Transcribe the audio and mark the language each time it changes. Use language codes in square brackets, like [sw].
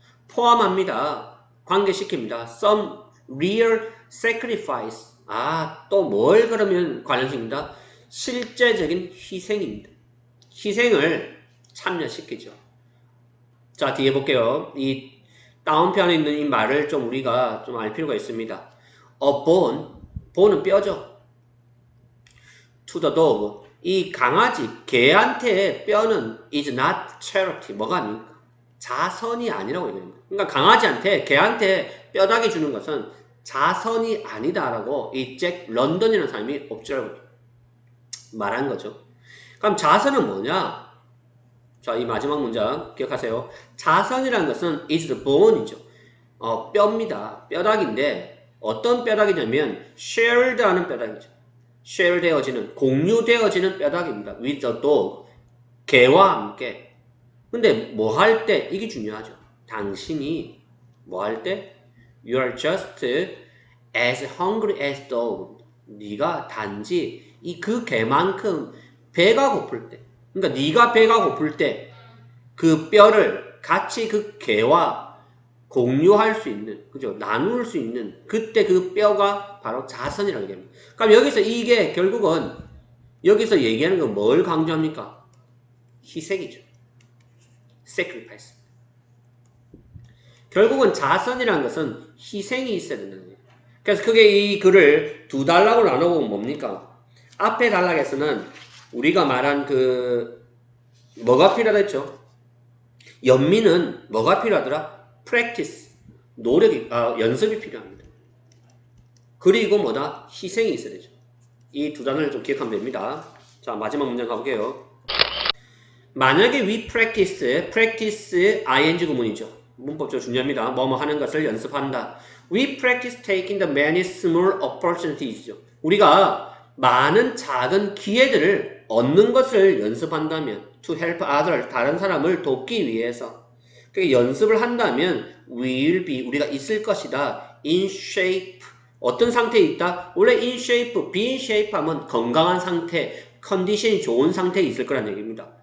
[ko] 포함합니다. 관계시킵니다. [en] Some real sacrifice. [ko] 또 뭘 그러면 관련식입니다. 실제적인 희생입니다. 희생을 참여시키죠. 자, 뒤에 볼게요. 이 다운편에 있는 이 말을 좀 우리가 좀 알 필요가 있습니다. [en] A bone, bone은 뼈죠. To the dog, [ko] 이 강아지, 개한테 뼈는 [en] is not charity. [ko] 뭐가 아닙니까? 자선이 아니라고 얘기합니다. 그러니까 강아지한테, 개한테 뼈다귀 주는 것은 자선이 아니다라고 이 잭 런던이라는 사람이 옵저라고 말한 거죠. 그럼 자선은 뭐냐? 자, 이 마지막 문장 기억하세요. 자선이라는 것은 [en] is the bone [ko] 이죠. 뼈입니다. 뼈다귀인데 어떤 뼈다귀냐면 shared 하는 뼈다귀죠. share 되어지는, 공유되어지는 뼈다귀입니다. [en] with the dog, 개와 함께. [ko] 근데 뭐 할 때? 이게 중요하죠. 당신이 뭐 할 때? [en] You are just as hungry as dog. [ko] 네가 단지 그 개만큼 배가 고플 때, 그러니까 네가 배가 고플 때 그 뼈를 같이 그 개와 공유할 수 있는, 그죠? 나눌 수 있는 그때 그 뼈가 바로 자선이라고 얘기합니다. 그럼 여기서 이게 결국은 여기서 얘기하는 건 뭘 강조합니까? 희생이죠. sacrifice. 결국은 자선이라는 것은 희생이 있어야 된다는 거예요. 그래서 크게 이 글을 두 단락으로 나눠보면 뭡니까? 앞에 단락에서는 우리가 말한 뭐가 필요하다 했죠? 연민은 뭐가 필요하더라? practice, 연습이 필요합니다. 그리고 뭐다? 희생이 있어야 되죠. 이 두 단어를 좀 기억하면 됩니다. 자, 마지막 문장 가볼게요. [en] 만약에 we practice ing 구문이죠. [ko] 문법적으로 중요합니다. 뭐뭐 하는 것을 연습한다. [en] We practice taking the many small opportunities [ko] 죠. 우리가 많은 작은 기회들을 얻는 것을 연습한다면 [en] to help others, [ko] 다른 사람을 돕기 위해서. 그러니까 연습을 한다면 [en] will be, [ko] 우리가 있을 것이다. [en] in shape, [ko] 어떤 상태에 있다? 원래 in shape, [en] be in shape [ko] 하면 건강한 상태, 컨디션이 좋은 상태에 있을 거란 얘기입니다.